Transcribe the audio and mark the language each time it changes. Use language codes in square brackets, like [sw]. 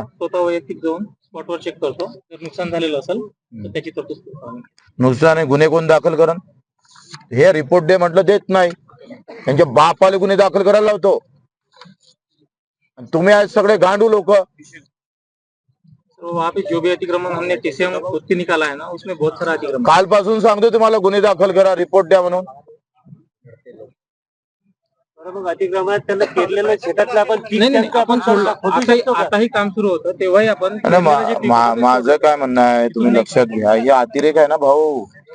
[mr] स्वतः वैयक्तिक जाऊन स्पॉटवर चेक करतो, जर नुकसान झालेलं असेल तर त्याची तरतूद. नुकसान आहे, गुन्हे कोण दाखल करण? हे रिपोर्ट दे म्हटलं, देत नाही. त्यांच्या बापाले गुन्हे दाखल करायला लावतो. तुम्ही आज सगळे गांडू लोक. [hi] वहाँ पे जो भी अतिक्रमण हमने टीसीएम खुद की निकाला है ना, उसमें बहुत सारा अतिक्रमण. [mr] कालपासून सांगतो तुम्हाला, गुन्हे दाखल करा, रिपोर्ट द्या म्हणून. अतिक्रमणात त्यांना केलेलं शेतातलं आपण सोडलं. आताही काम सुरू होतं तेव्हाही आपण. माझं काय म्हणणं आहे, तुम्ही लक्षात घ्या, हे अतिरेक आहे ना भाऊ.